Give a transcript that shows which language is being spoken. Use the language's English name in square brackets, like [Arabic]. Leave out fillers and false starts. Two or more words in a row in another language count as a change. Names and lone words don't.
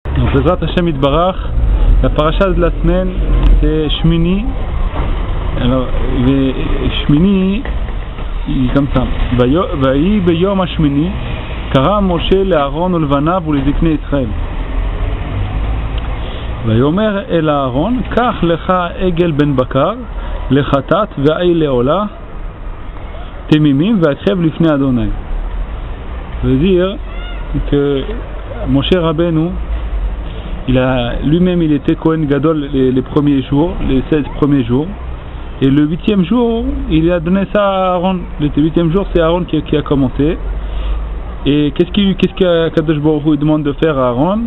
[Hebrew] בעזרת השם יתברך, [French] la paracha de la semaine c'est Shmini. Alors, Shmini, il est comme ça. [Hebrew] ויהי ביום השמיני, קרא משה לאהרן ולבניו ולזקני ישראל. ויאמר אל אהרון, קח לך עגל בן בקר לחטאת ועי לעולה תמימים והקרב לפני אדוני. [French] Ça veut dire que Moshe Rabbeinu, lui-même il était [Hebrew] כהן גדול [French] les premiers jours, les 16 premiers jours, et le 8e jour il a donné ça à Aaron. Le 8e jour c'est Aaron qui a commencé. Et qu'est-ce qu' [Hebrew] הקדוש ברוך הוא [French] demande de faire à Aaron?